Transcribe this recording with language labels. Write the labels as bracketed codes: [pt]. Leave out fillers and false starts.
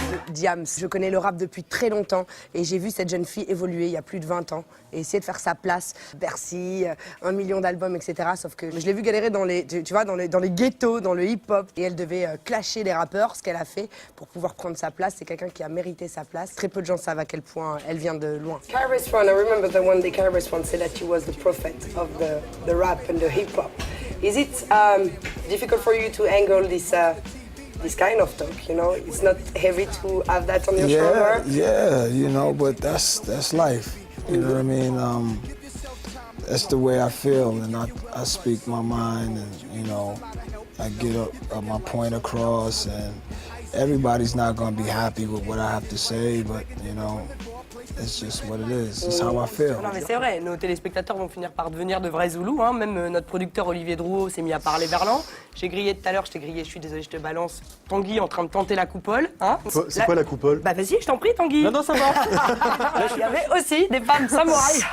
[fr] Diams. Je connais le rap depuis très longtemps et j'ai vu cette jeune fille évoluer il y a plus de 20 ans et essayer de faire sa place. Bercy, 1 million d'albums, etc. Sauf que je l'ai vu galérer dans les, tu vois, dans les ghettos, dans le hip-hop. Et elle devait clasher les rappeurs, ce qu'elle a fait pour pouvoir prendre sa place. C'est quelqu'un qui a mérité sa place. Très peu de gens savent à quel point elle vient de loin. [en] KRS-One, I remember the one day KRS-One said that he was the prophet of the rap and the hip-hop. Is it difficult for you to angle this kind of talk, you know? It's not heavy to have that on your shoulder? Yeah, you know, but that's life. You know what I mean? That's the way I feel, and I speak my mind, and, you know, I get my point across, and everybody's not going to be happy with what I have to say, but, you know, it's just what it is. It's how I feel. [fr] Non mais c'est vrai, nos téléspectateurs vont finir par devenir de vrais Zoulous, hein. Même notre producteur Olivier Drouot s'est mis à parler verlan. J'ai grillé tout à l'heure, je t'ai grillé, je suis désolée, je te balance. Tanguy en train de tenter la coupole, hein. C'est quoi la coupole? Bah vas-y, je t'en prie Tanguy. Non, ça va. Il y avait aussi des femmes samouraïs.